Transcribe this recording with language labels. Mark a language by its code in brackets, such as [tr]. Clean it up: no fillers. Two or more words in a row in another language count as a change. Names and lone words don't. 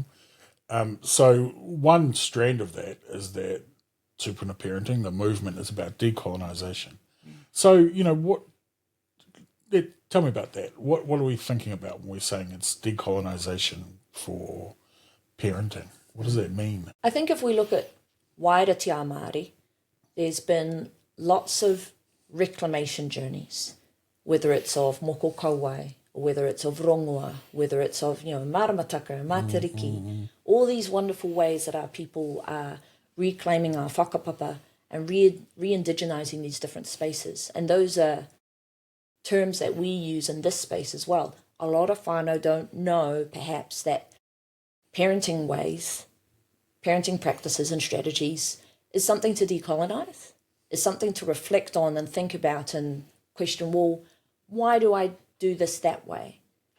[en] So one strand of that is that tupuna parenting, the movement, is about decolonisation. So tell me about that. What are we thinking about when we're saying it's decolonisation for parenting? What does that mean? I think if we look at wider [mi] te ao Māori, [en] there's been lots of reclamation journeys, whether it's of [mi] moko kauai, [en] or whether it's of rongoa, whether it's of [mi] maramataka, matariki, [en] all these wonderful ways that our people are reclaiming our whakapapa and re-indigenising these different spaces. And those are terms that we use in this space as well. A lot of whānau don't know, perhaps, that parenting ways, parenting practices and strategies is something to decolonise, is something to reflect on and think about and question, well, why do I do this that way?